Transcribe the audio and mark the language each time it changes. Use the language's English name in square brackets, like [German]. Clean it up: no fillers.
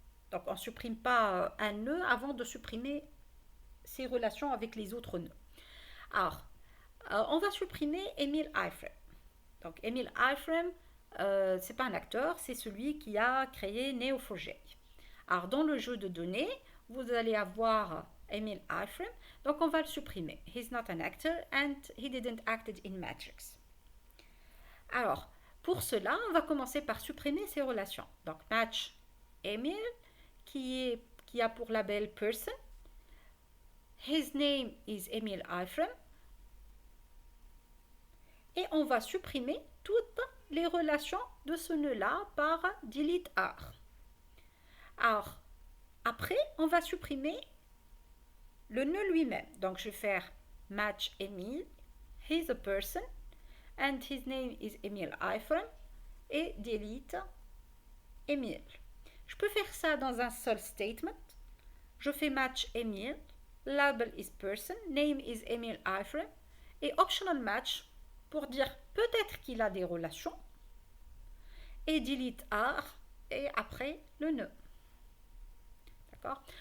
[French] Donc on ne supprime pas un nœud avant de supprimer ses relations avec les autres nœuds. Alors on va supprimer Emile Eifrem. Donc Emile Eifrem, c'est pas un acteur, c'est celui qui a créé Neo4j. Alors dans le jeu de données, vous allez avoir Emile Eifrem, donc on va le supprimer. [English] He's not an actor and he didn't act in Matrix. [French] Alors, pour cela, on va commencer par supprimer ces relations. Donc match Emile, qui a pour label person. [English] His name is Emile Eifrem. [French] Et on va supprimer toutes les relations de ce nœud-là par delete R. Alors, après, on va supprimer le nœud lui-même. Donc, je vais faire [English] match Emile, he's a person, and his name is Emile Eifrem, et delete Emile. [French] Je peux faire ça dans un seul statement. Je fais match Emile, [English] label is person, name is Emile Eifrem, [French] et optional match pour dire peut-être qu'il a des relations, et delete R, et après le nœud. D'accord?